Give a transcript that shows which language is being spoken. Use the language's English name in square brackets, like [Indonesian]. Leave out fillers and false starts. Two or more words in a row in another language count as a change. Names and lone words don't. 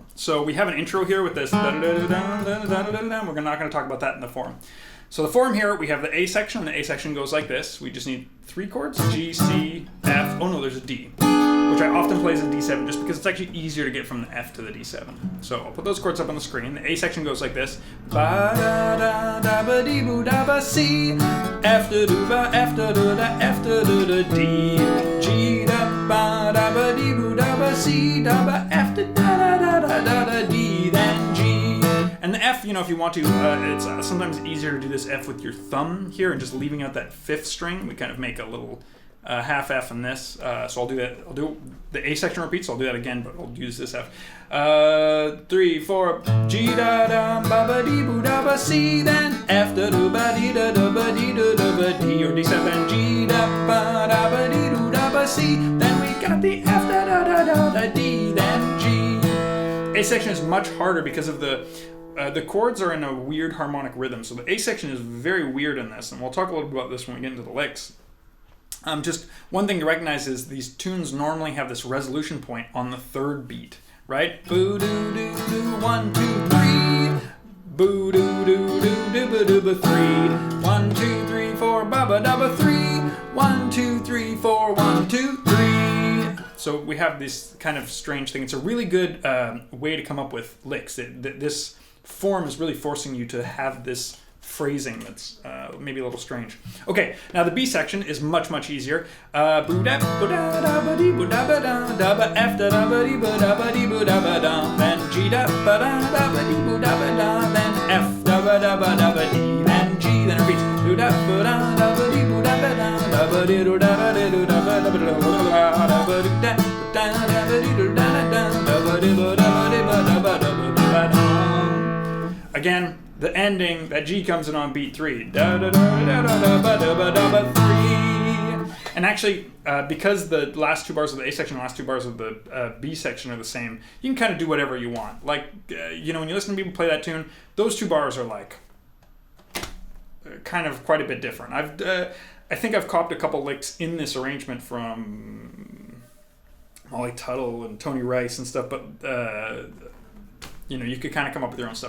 [English] So we have an intro here with this, we're not going to talk about that in the form. So the form here, we have the A section, and the A section goes like this. We just need 3 chords, G, C, F, oh no, there's a D, which I often play as a D7 just because it's actually easier to get from the F to the D7. So I'll put those chords up on the screen. The A section goes like this. Ba da da da ba dee boo da ba C, F da do ba F da do da F da do da D, G da ba da ba dee boo da ba C da ba F da da da da da da D, then G. And the F, you know, if you want to, it's sometimes easier to do this F with your thumb here and just leaving out that 5th string. We kind of make a little half F in this, so I'll do that. I'll do the A section repeats, so I'll do that again, but I'll use this F. 3, 4, G da da ba ba dee boo da ba C, then F da do ba dee da da ba dee da da ba D, or D7, G da ba da ba dee doo da ba C, then we got the F da da da da da D, then G. A section is much harder because of the chords are in a weird harmonic rhythm, so the A section is very weird in this, and we'll talk a little bit about this when we get into the licks. Just one thing to recognize is these tunes normally have this resolution point on the 3rd beat, right? Boo doo doo doo 1 2 3. Boo doo doo doo doo ba doo ba 3. 1 2 3 4 ba ba da ba 3. 1 2 3 4 1 2 3. So we have this kind of strange thing. It's a really good way to come up with licks. This form is really forcing you to have this phrasing that's maybe a little strange. Okay, now the B section is much easier. Boo da ba da da ba dee boo da ba da da ba F da da ba dee boo da ba dee boo da ba da, then G da ba da da ba dee boo da ba da, then F da ba da ba D, then G, then repeats. Boo da ba da da ba dee boo da ba da da ba dee doo da ba dee doo da ba da ba da ba doo da da da ba dee doo da da da ba dee boo da ba dee ba da ba da ba da. Again, the ending, that G comes in on beat 3. Da da da da da da ba da ba da ba 3. And actually, because the last 2 bars of the A section and the last 2 bars of the B section are the same, you can kind of do whatever you want. Like, you know, when you listen to people play that tune, those 2 bars are like kind of quite a bit different. I think I've copied a couple licks in this arrangement from Molly Tuttle and Tony Rice and stuff, but you know, you could kind of come up with your own stuff.